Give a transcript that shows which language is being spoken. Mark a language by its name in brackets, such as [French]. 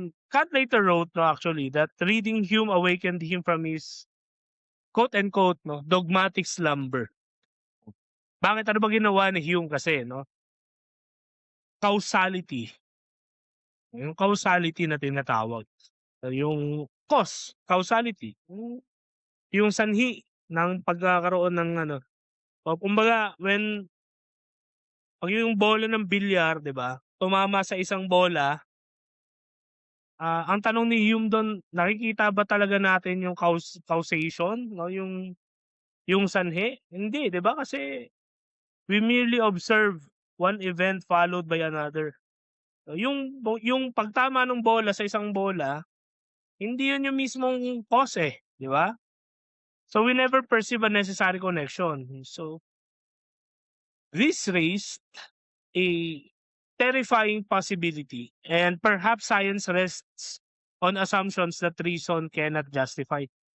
[English] Kant later wrote 'no, actually, that reading Hume awakened him from his quote unquote 'no, dogmatic slumber. [Filipino] Bakit, ano ba ginawa ni Hume kasi 'no? Causality, yung causality na tinatawag, yung cause, causality, yung sanhi ng pagkakaroon ng ano, o kumbaga 'pag yung bola ng bilyar 'di ba, tumama sa isang bola, ang tanong ni Hume dun, nakikita ba talaga natin yung causation 'no, yung sanhi? Hindi 'di ba, kasi [English] we merely observe one event followed by another. [Filipino] So yung pagtama ng bola sa isang bola, hindi yun yung mismong cause, eh, 'di ba? [English] So we never perceive a necessary connection. So this raised a terrifying possibility, and perhaps science rests on assumptions that reason cannot justify.